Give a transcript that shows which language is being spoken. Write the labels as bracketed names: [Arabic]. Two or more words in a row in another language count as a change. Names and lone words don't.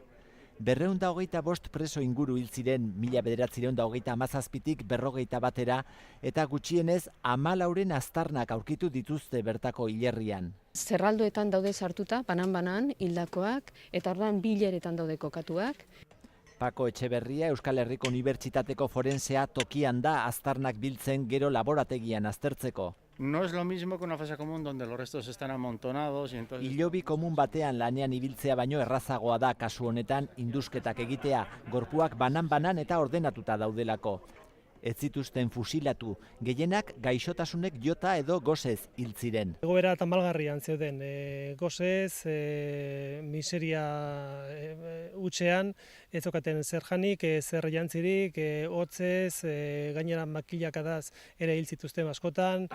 [Basque] 225 preso inguru hil ziren 1937tik 41 eta gutxienez 14 aztarnak aurkitu dituzte bertako hilerrian. Zerraldoetan daude sartuta, banan-banan, hildakoak, eta orduan bi hileretan daude kokatuak. Pako Etxeberria Euskal Herriko Unibertsitateko forensea tokian da aztarnak biltzen gero laborategian aztertzeko. [Spanish] No es lo mismo que una fosa común donde los restos están amontonados y entonces... [Basque] Ilobi komun batean lanean ibiltzea baino errazagoa da kasu honetan indusketak egitea, gorpuak banan-banan eta ordenatuta daudelako. Ez zituzten fusilatu, gehienak gaixotasunek jota edo gosez hil ziren. Egoera tamalgarrian zeuden, gosez, miseria hutsean, ez zokaten zer janik, zer jantzirik, hotzez, gainera makilakadaz ere hil zituzten askotan.